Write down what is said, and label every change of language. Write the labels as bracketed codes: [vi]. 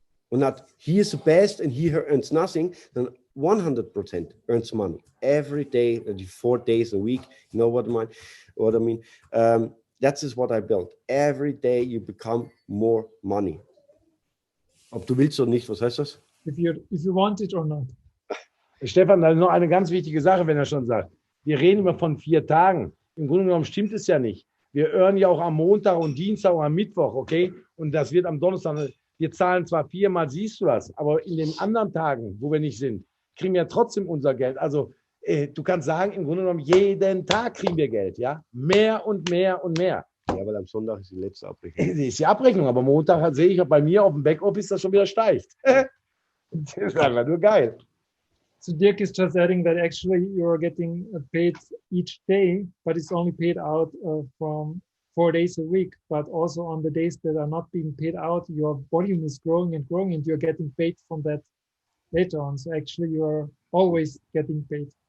[en] And not he is the best and he earns nothing, then 100% earns money every day, 4 days a week. You know what I mean? That is what I built. Every day you become more money. [de] Ob du willst oder nicht, was heißt das? [en] If you want it or not. [de] Stefan, da ist noch eine ganz wichtige Sache, wenn er schon sagt. Wir reden immer von 4 Tagen. Im Grunde genommen stimmt es ja nicht. Wir earnen ja auch am Montag und Dienstag und am Mittwoch, okay? Und das wird am Donnerstag. Wir zahlen zwar 4-mal, siehst du das, aber in den anderen Tagen, wo wir nicht sind, kriegen wir trotzdem unser Geld. Also du kannst sagen, im Grunde genommen jeden Tag kriegen wir Geld, ja? Mehr und mehr und mehr. Ja, weil am Sonntag ist die letzte Abrechnung. Die ist die Abrechnung, aber Montag sehe ich bei mir auf dem Backoffice, dass schon wieder steigt. Das ist einfach nur geil. [en] So Dirk is just adding that actually you're getting paid each day, but it's only paid out from 4 days a week. But also on the days that are not being paid out, your volume is growing and growing, and you're getting paid from that later on. So actually, you are always getting paid.